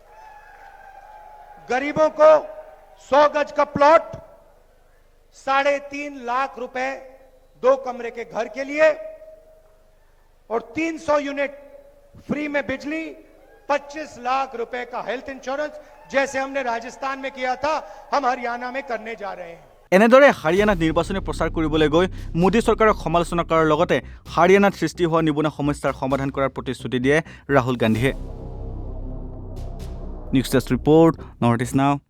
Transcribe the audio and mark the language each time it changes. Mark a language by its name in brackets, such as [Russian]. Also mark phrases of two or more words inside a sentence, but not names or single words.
[Hindi] गरीबों को 100 गज का प्लॉट, 3.5 लाख रुपए 2 कमरे के घर के लिए, और 300 यूनिट फ्री में बिजली, 25 लाख रुपए का [English] health insurance, [Hindi] जैसे हमने राजस्थान में किया था, हम हरियाणा में करने जा रहे हैं। [Assamese] এনেদৰে হাৰিয়ানাত নিৰ্বাচনী প্ৰচাৰ কৰিবলৈ গৈ মোদী চৰকাৰক সমালোচনা কৰাৰ লগতে হাৰিয়ানাত সৃষ্টি হোৱা নিবনুৱা সমস্যাৰ সমাধান কৰাৰ প্ৰতিশ্ৰুতি দিয়ে ৰাহুল গান্ধীয়ে। [English] news desk report, নৰ্থ ইষ্ট নাও।